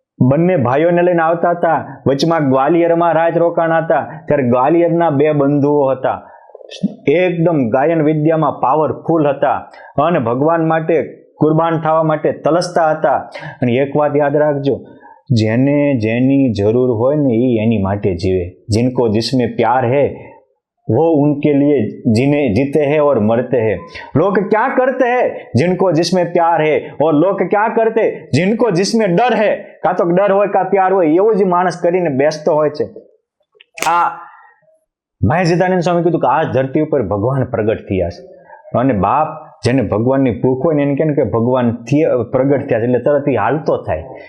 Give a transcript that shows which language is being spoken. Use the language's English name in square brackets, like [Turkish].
[Gujarati] બંને ભાઈઓને લઈને આવતા હતા. વચમાં ગ્વાલિયરમાં રાજ રોકાણ હતા. ત્યારે ગ્વાલિયરના બે બંધુઓ હતા, એકદમ ગાયન વિદ્યામાં પાવરફુલ હતા અને ભગવાન માટે કુરબાન થવા માટે તલસતા હતા. અને એક વાત યાદ રાખજો, જેને જેની જરૂર હોય ને એ એની માટે જીવે. [Hindi] जिनको जिसमें प्यार है वो उनके लिए जीते हैं और मरते हैं. लोग क्या करते हैं? जिनको जिसमें प्यार है, और लोग क्या करते? जिनको जिसमें डर है. [Gujarati] કાં તો ડર હોય કાં પ્યાર હોય, એવું જ માણસ કરીને બેસતો હોય છે. આ મહેશિતાનંદ સ્વામી કીધું કે આ ધરતી ઉપર ભગવાન પ્રગટ થયા છે. અને બાપ જેને ભગવાનની ભૂખ હોય ને એને કહે કે ભગવાન પ્રગટ થયા છે એટલે તરત એ હાલતો થાય.